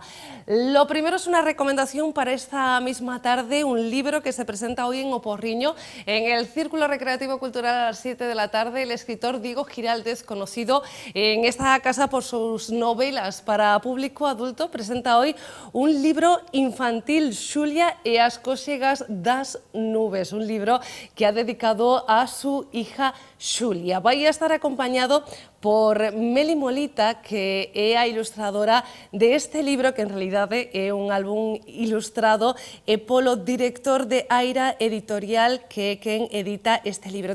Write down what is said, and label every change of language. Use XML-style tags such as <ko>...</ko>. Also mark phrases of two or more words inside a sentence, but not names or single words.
<es>Lo primero es una recomendación para esta misma tarde, un libro que se presenta hoy en Oporriño, en el Círculo Recreativo Cultural a las 7 de la tarde. El escritor Diego Giraldez, conocido en esta casa por sus novelas para público adulto, presenta hoy un libro infantil, Xulia e as cóxegas das nubes, un libro que ha dedicado a su hija Xulia.</es> <gl>Vai a estar acompañado por Meli Molita, que é a ilustradora de este libro, que en realidade é un álbum ilustrado, e polo director de Aira Editorial, que é quen edita este libro.</gl>